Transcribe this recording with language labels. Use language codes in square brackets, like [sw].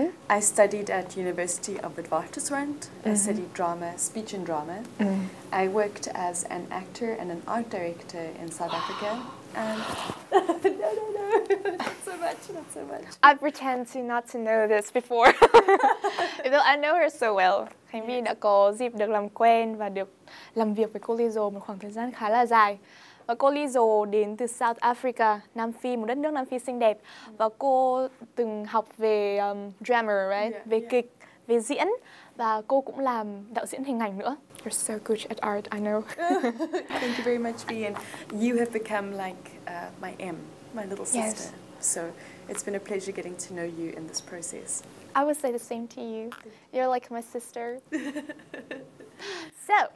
[en] I studied at University of Witwatersrand. I studied drama, speech and drama. I worked as an actor and an art director in South Africa. And no, not so much. I pretend to not to know this before. Even though I know her so well. [vi] Khánh Vy đã có dịp được làm quen và được làm việc với cô Liesel một khoảng thời gian khá là dài. Và cô Liesel đến từ South Africa, Nam Phi, một đất nước Nam Phi xinh đẹp. Và cô từng học về drama, right? Về kịch, về diễn. Và cô cũng làm đạo diễn hình ảnh nữa. [en] You're so good at art, I know. Thank you very much, Vy. And you have become like my my little sister. Yes. So it's been a pleasure getting to know you in this process. I would say the same to you. You're like my sister. So,